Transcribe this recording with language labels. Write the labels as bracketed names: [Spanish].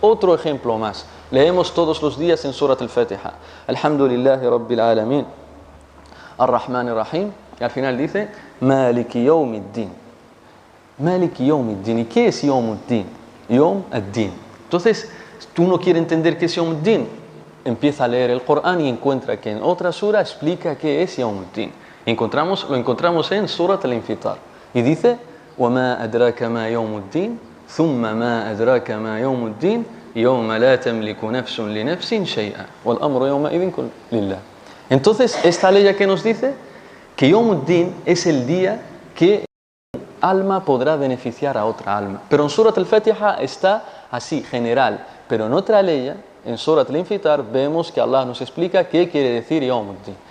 [Spanish] Otro ejemplo más, leemos todos los días en Surat al-Fatiha: Alhamdulillahi Rabbil Alamin, Ar-Rahman Ar-Rahim, y al final dice Maliki Yawmiddin. Maliki Yawmiddin. ¿Y qué es Yawmuddin? Yawm ad-Din. Entonces, tú no quieres entender qué es Yawmuddin, empieza a leer el Corán y encuentra que en otra sura explica qué es Yawmuddin. [Arabic] Lo encontramos en Surat al-Infitar y dice: وَمَا أَدْرَاكَ مَا يَوْمُ الدِّينِ ثُمَّ مَا أَدْرَاكَ مَا يَوْمُ الدِّينِ يَوْمَ لَا تَمْلِكُ نَفْسٌ لِنَفْسٍ شَيْئًا وَالْأَمْرُ يَوْمَئِذٍ لِلَّهِ. [Spanish] Entonces, esta ley que nos dice que Yawmuddin es el día que alma podrá beneficiar a otra alma. Pero en Surat al-Fatiha está así, general. Pero en otra ley, en Surat al-Infitar, vemos que Allah nos explica qué quiere decir Yawmuddin.